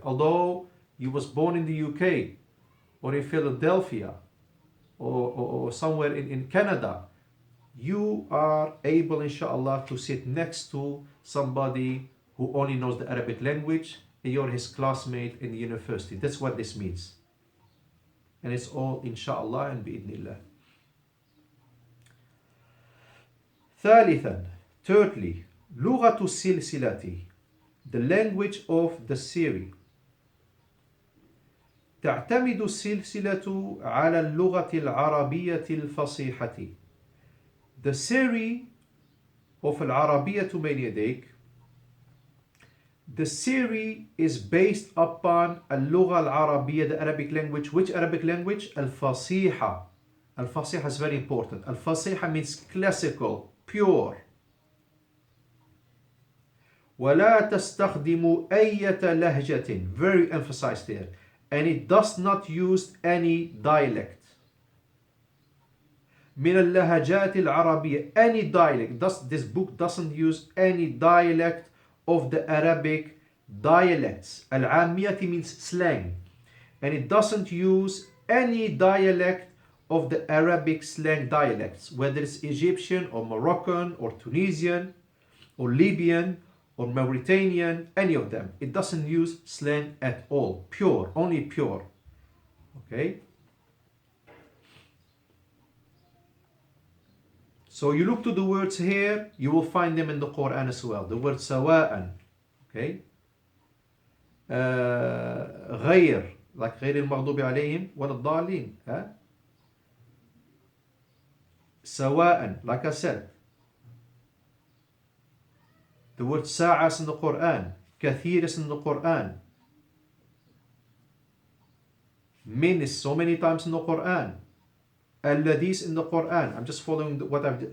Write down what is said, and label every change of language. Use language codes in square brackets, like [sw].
[en] Although you was born in the UK or in Philadelphia or somewhere in Canada, you are able, inshallah, to sit next to somebody who only knows the Arabic language, and you're his classmate in the university. That's what this means. And it's all inshallah and bi'idnillah. Thirdly, [ar] لغة السلسلة, [en] the language of the series. [ar] تعتمد السلسلة على اللغة العربية الفصيحة. [en] The series of Arabiyyah Bayna Yadayk, the series is based upon [ar] اللغة العربية, [en] the Arabic language. Which Arabic language? Al-Fasiha. Al-Fasiha is very important. Al-Fasiha means classical, pure. [ar] ولا تستخدم أية لهجة, [en] very emphasized there, and it does not use any dialect. [ar] من اللهجات العربية, [en] any dialect. This book doesn't use any dialect of the Arabic dialects. Al-Amiyati means slang, and it doesn't use any dialect of the Arabic slang dialects, whether it's Egyptian or Moroccan or Tunisian or Libyan or Mauritanian, any of them. It doesn't use slang at all. Pure, only pure. Okay? So you look to the words here, you will find them in the Quran as well. The word sawa'an, okay? [ar] غير, like غير المغضوب عليهم ولا الضالين. سواء, like I said. [en] The word sa'a is in the Quran. Kathir is in the Quran. Min is so many times in the Quran. Alladhi is in the Quran. I'm just following what I've done.